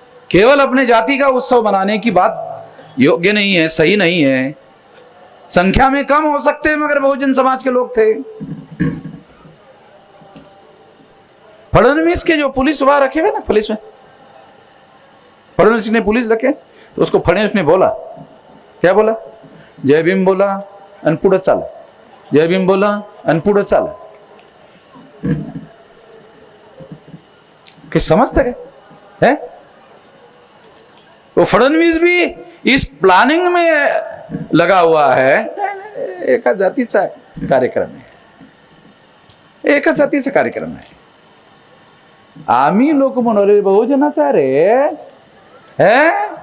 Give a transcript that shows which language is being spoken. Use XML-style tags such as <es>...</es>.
<hi>केवल अपने जाति का उत्सव बनाने की बात योग्य नहीं है, सही नहीं है। संख्या में कम हो सकते हैं मगर बहुजन समाज के लोग थे। फडणवीस के जो पुलिस वहां रखे हुए ना, पुलिस में फडणवीस ने पुलिस रखे, तो उसको फडणवीस ने बोला, क्या बोला?</hi> <mr>जय भीम बोला आणि पुढे चाल, जय भीम बोला आणि पुढे चाल।</mr> <hi>कि समझते है? तो फडणवीस भी इस प्लानिंग में लगा हुआ है।</hi> <mr>एका जातीचा कार्यक्रम आहे, एका जातीचा कार्यक्रम आहे। आम्ही लोक म्हणू रे बहुजनाचा रे, है?</mr>